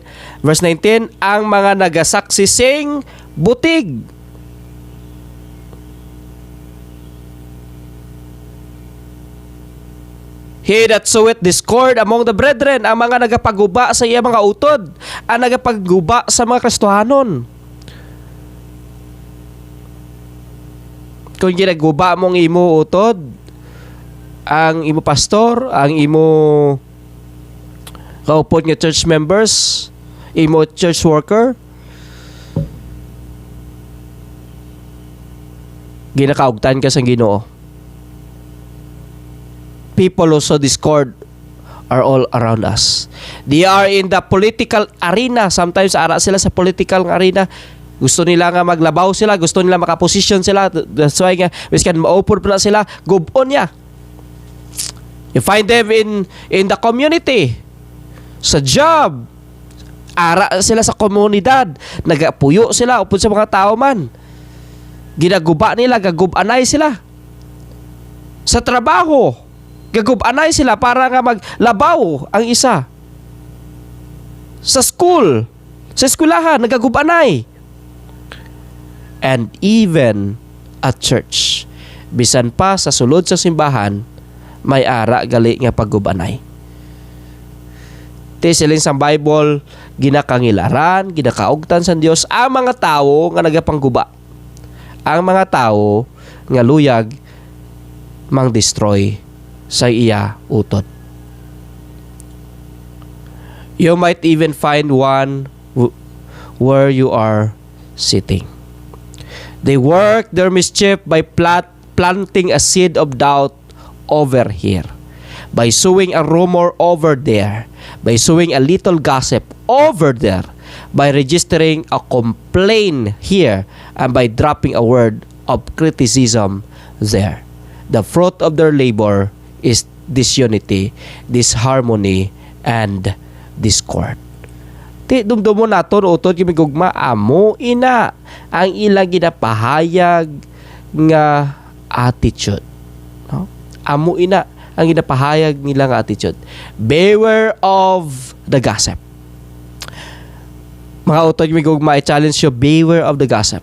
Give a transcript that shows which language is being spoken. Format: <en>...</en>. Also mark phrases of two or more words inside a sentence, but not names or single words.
<hil>Verse 19, ang mga nagasaksi sing butig.</hil> <en>He that soweth discord among the brethren,</en> <hil>ang mga nagapaguba sa iya mga utod, ang nagapaguba sa mga Kristohanon. Kung ginaguba mong imo utod, ang imo pastor, ang imo kaupod nga</hil> <en>church members,</en> <hil>imo</hil> <en>church worker,</en> <hil>ginakaugtan ka sa Ginoo.</hil> <en>People who sow discord are all around us. They are in the political arena.</en> <hil>Sometimes ara sila sa</hil> <en>political arena.</en> <hil>Gusto nila nga maglabaw sila, gusto nila makaposisyon sila.</hil> <en>That's why</en> <hil>nga miskan maupod pa na sila, gubon niya.</hil> <en>You find them in the community,</en> <hil>sa job, ara sila sa komunidad, nagapuyo sila upod sa mga tao man. Ginaguba nila, gagubanay sila. Sa trabaho, gagubanay sila para nga maglabaw ang isa. Sa school, sa eskwelahan, nagagubanay.</hil> <en>And even at church,</en> <hil>bisan pa sa sulod sa simbahan, may ara gali nga paggubanay. Ti siling sa Bible, ginakangilaran, ginakaugtan sa Dios ang mga tawo nga nagapangguba. Ang mga tawo nga luyag mang destroy sa iya utod.</hil> <en>You might even find one where you are sitting. They work their mischief by planting a seed of doubt over here, by sowing a rumor over there, by sowing a little gossip over there, by registering a complaint here, and by dropping a word of criticism there. The fruit of their labor is disunity, disharmony, and discord.</en> <hil>Ti dumdumo naton utod kimi gugma amo ina ang ilang ginapahayag nga attitude. No? Amo ina ang ginapahayag nila nga attitude.</hil> <en>Beware of the gossip.</en> <hil>Mga utod kimi gugma,</hil> <en>i-challenge you, beware of the gossip.</en>